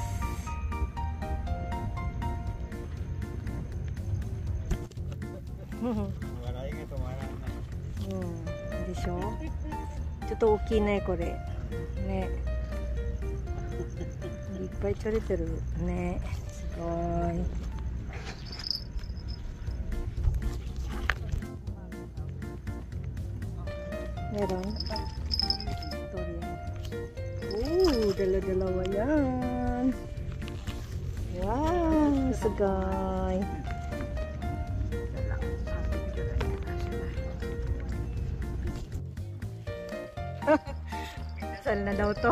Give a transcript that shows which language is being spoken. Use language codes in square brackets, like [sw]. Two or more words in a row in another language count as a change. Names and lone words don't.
[ja] 笑いが止まらない。うん、でしょ。ちょっと大きいねこれ。ね。いっぱい釣れてるね。すごい。Meron? [tl] Dala-dalawa yan. Wow, sagay. Saan na daw to?